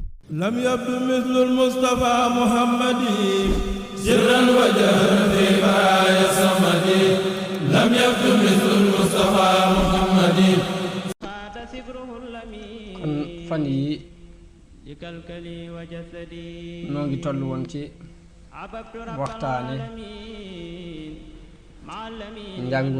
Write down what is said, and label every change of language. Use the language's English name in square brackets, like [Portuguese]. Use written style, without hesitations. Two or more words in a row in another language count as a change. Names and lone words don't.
[Arabic] لم يبدو مثل المصطفى محمد سرا وجهرا في بايا صمدي لم يبدو مثل المصطفى محمد [Wolof] kon fan yi noo ngi toll woon ci waxtaane njàngum